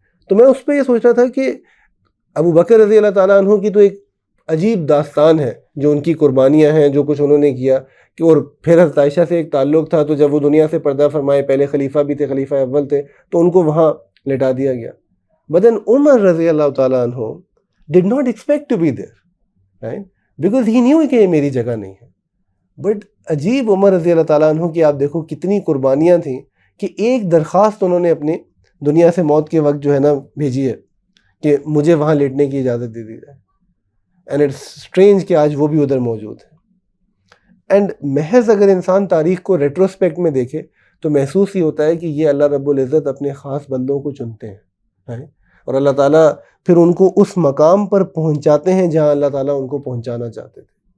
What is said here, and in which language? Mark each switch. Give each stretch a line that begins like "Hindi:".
Urdu: تو میں اس پہ یہ سوچ رہا تھا کہ ابو بکر رضی اللہ تعالیٰ عنہ کی تو ایک عجیب داستان ہے جو ان کی قربانیاں ہیں, جو کچھ انہوں نے کیا, کہ اور پھر حضرت عائشہ سے ایک تعلق تھا, تو جب وہ دنیا سے پردہ فرمائے, پہلے خلیفہ بھی تھے, خلیفہ اول تھے, تو ان کو وہاں لٹا دیا گیا.
English: But then Umar رضی اللہ تعالیٰ عنہ did not expect to be there, right? Because he knew
Urdu: کہ یہ میری جگہ نہیں ہے. بٹ عجیب عمر رضی اللہ تعالیٰ عنہ کی آپ دیکھو کتنی قربانیاں تھیں کہ ایک درخواست انہوں نے اپنی دنیا سے موت کے وقت جو ہے نا بھیجی ہے کہ مجھے وہاں لیٹنے کی اجازت دے دی جائے. اینڈ اٹس اسٹرینج کہ آج وہ بھی ادھر موجود ہے. اینڈ محض اگر انسان تاریخ کو ریٹروسپیکٹ میں دیکھے تو محسوس ہی ہوتا ہے کہ یہ اللہ رب العزت اپنے خاص بندوں کو چنتے ہیں, اور اللہ تعالیٰ پھر ان کو اس مقام پر پہنچاتے ہیں جہاں اللہ تعالیٰ ان کو پہنچانا چاہتے تھے.